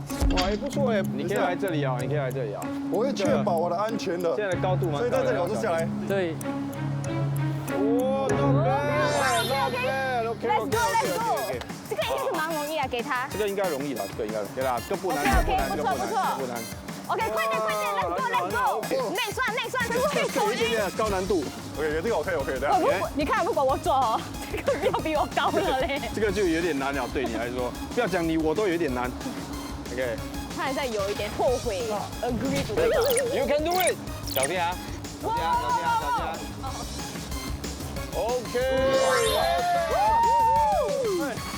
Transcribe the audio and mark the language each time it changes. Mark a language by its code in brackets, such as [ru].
[zh] 哇，还不错哎，你可以来这里啊，我会确保我的安全的。现在的高度蛮高的，所以在这里我就下来。对。哇，OK， [en] Let's go。 [zh] 这个应该是蛮容易啊，给他。这个应该容易了，给他，这个不难， OK，不难。 OK， 快点 ， [en] Let's go。 [zh] 内算，这有一点点高难度。 OK， 这个我可以，等下。你看，如果我做哦，这个要比我高了嘞。这个就有点难了，对你来说，不要讲你，我都有点难。 OK。他还在有一点后悔 ， [en] agree to [zh] 这个。 [en] You can do it。 [zh] 小心啊！小心啊！OK。